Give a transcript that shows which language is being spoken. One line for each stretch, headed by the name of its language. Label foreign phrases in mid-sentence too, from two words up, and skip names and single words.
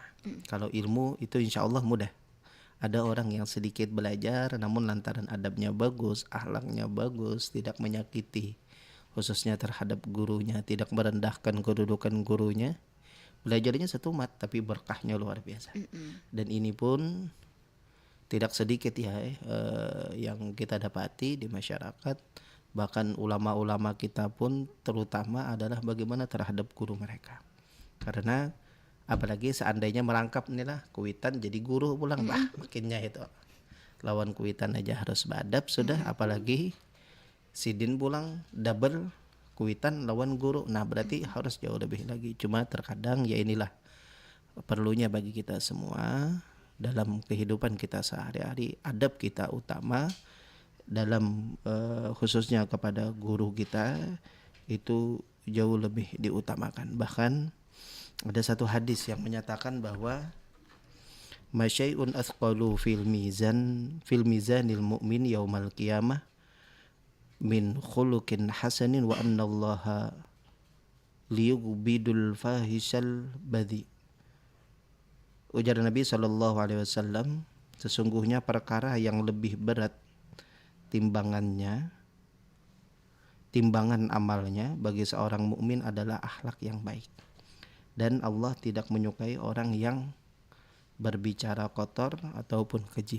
Indonesian: Kalau ilmu itu
Arabic: إن شاء الله
Indonesian: mudah. Ada orang yang sedikit belajar namun lantaran adabnya bagus, akhlaknya bagus, tidak menyakiti khususnya terhadap gurunya, tidak merendahkan kedudukan gurunya, belajarnya setumat tapi berkahnya luar biasa. Dan ini pun tidak sedikit ya yang kita dapati di masyarakat. Bahkan ulama-ulama kita pun terutama adalah bagaimana terhadap guru mereka.
Banjar: Karena apalagi seandainya merangkap nih lah kuitan jadi guru pulang, makinnya itu lawan kuitan aja harus beradab sudah, apalagi sidin pulang double kuitan lawan guru.
Indonesian: Nah berarti harus jauh lebih lagi. Cuma terkadang ya inilah perlunya bagi kita semua dalam kehidupan kita sehari-hari, adab kita utama dalam khususnya kepada guru kita itu jauh lebih diutamakan. Bahkan ada satu hadis yang menyatakan bahwa
Arabic: ما شيء أثقل في ميزان المؤمن يوم القيامة من خلق حسن وإن الله ليبغض الفاحش البذيء.
Indonesian: Ujar Nabi SAW, sesungguhnya perkara yang lebih berat timbangan amalnya bagi seorang mukmin adalah akhlak yang baik. Dan Allah tidak menyukai orang yang berbicara kotor ataupun keji.